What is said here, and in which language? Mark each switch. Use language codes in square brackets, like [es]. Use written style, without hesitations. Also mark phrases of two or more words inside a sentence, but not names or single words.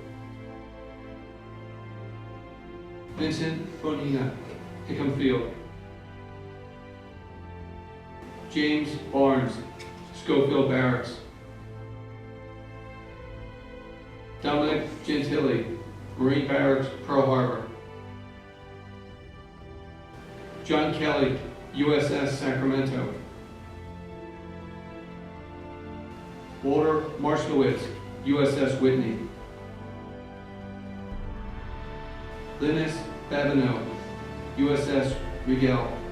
[en] Vincent Bonina, Hickam Field. James Barnes, Schofield Barracks. Dominic Gentili, Marine Barracks, Pearl Harbor. John Kelly, USS Sacramento. Walter Marshkowitz, USS Whitney. Linus Babineau, USS Rigel.